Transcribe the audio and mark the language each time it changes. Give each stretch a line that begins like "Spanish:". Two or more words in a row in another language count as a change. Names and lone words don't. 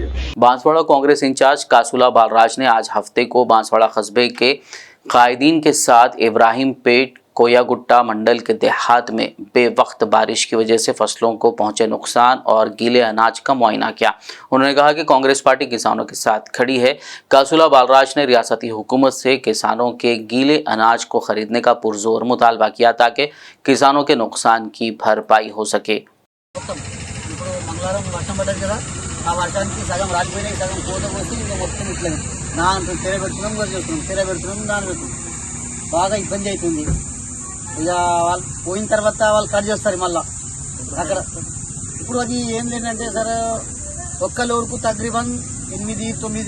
Urdu: بانسواڑہ کانگریس انچارج کاسولہ بالراج نے آج ہفتے کو بانسواڑہ قصبے کے قائدین کے ساتھ ابراہیم پیٹ کویا گٹا منڈل کے دیہات میں بے وقت بارش کی وجہ سے فصلوں کو پہنچے نقصان اور گیلے اناج کا معائنہ کیا۔ انہوں نے کہا کہ کانگریس پارٹی کسانوں کے ساتھ کھڑی ہے۔ کاسولہ بالراج نے ریاستی حکومت سے کسانوں کے گیلے اناج کو خریدنے کا پرزور مطالبہ کیا تاکہ کسانوں کے نقصان کی بھرپائی ہو سکے۔
Telugu: బాగా ఇబ్బంది అవుతుంది ఇక వాళ్ళు పోయిన తర్వాత వాళ్ళు కట్ చేస్తారు మళ్ళీ అక్కడ ఇప్పుడు అది ఏం లేదంటే సార్ ఒక్క లోడుకు తగ్రీబన్ 8-9